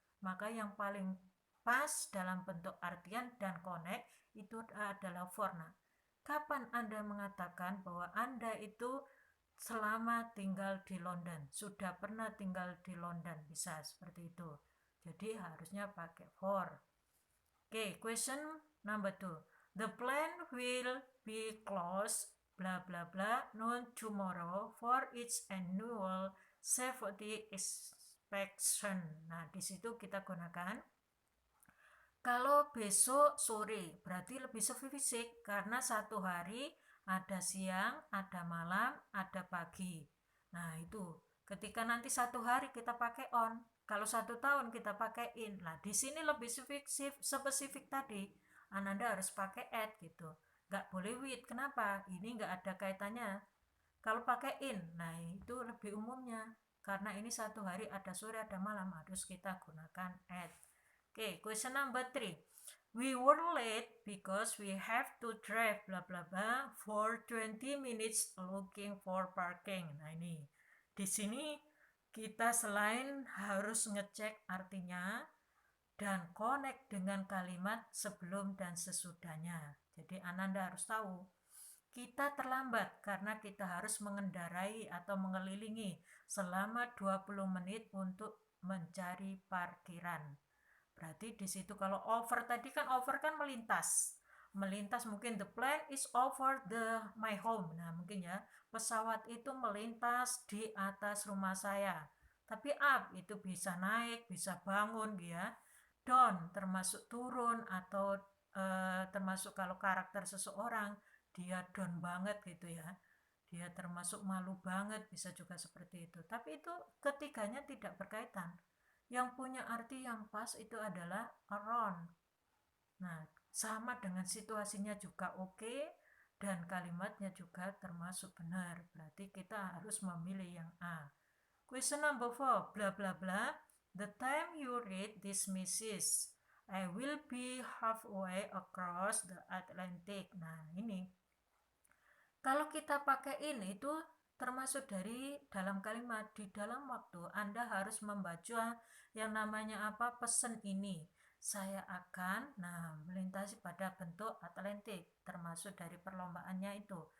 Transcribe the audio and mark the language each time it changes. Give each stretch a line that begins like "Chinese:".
Indonesian: Maka yang paling pas dalam bentuk artian dan connect itu adalah for. Nah, kapan Anda mengatakan bahwa Anda itu selama tinggal di London, sudah pernah tinggal di London, bisa seperti itu. Jadi harusnya pakai for.
English: Okay, question number 2. The plant will be closed bla bla bla noon tomorrow for its annual safety inspection.
Indonesian: Nah, di situ kita gunakan kalau besok sore berarti lebih spesifik karena satu hari ada siang, ada malam, ada pagi. Nah, itu ketika nanti satu hari kita pakai on, kalau 1 tahun kita pakai in. Nah, di sini lebih spesifik tadi. Ananda harus pakai add gitu. Nggak boleh with. Kenapa? Ini nggak ada kaitannya. Kalau pakai in, nah itu lebih umumnya. Karena ini satu hari ada sore, ada malam, harus kita gunakan add.
English: Okay, question number 3. We were late because we have to drive bla bla bla for 20 minutes looking for parking.
Indonesian: Nah ini, di sini kita selain harus ngecek artinya dan connect dengan kalimat sebelum dan sesudahnya. Jadi Ananda harus tahu kita terlambat karena kita harus mengendarai atau mengelilingi selama 20 menit untuk mencari parkiran. Berarti di situ kalau over tadi kan over kan melintas. Melintas mungkin
English: the plane is over my home.
Indonesian: Nah, mungkin ya pesawat itu melintas di atas rumah saya. Tapi up itu bisa naik, bisa bangun ya. Down termasuk turun atau termasuk kalau karakter seseorang dia down banget gitu ya. Dia termasuk malu banget, bisa juga seperti itu. Tapi itu ketiganya tidak berkaitan. Yang punya arti yang pas itu adalah around. Nah, sama dengan situasinya juga oke, dan kalimatnya juga termasuk benar. Berarti kita harus memilih yang A.
English: Question number 4, bla bla bla. The time you read this message, I will be halfway across the Atlantic.
Indonesian: Nah, ini. Kalau kita pakai ini itu termasuk dari dalam kalimat di dalam waktu Anda harus membaca yang namanya apa pesan ini. Saya akan melintasi pada bentuk Atlantik termasuk dari perlombaannya itu.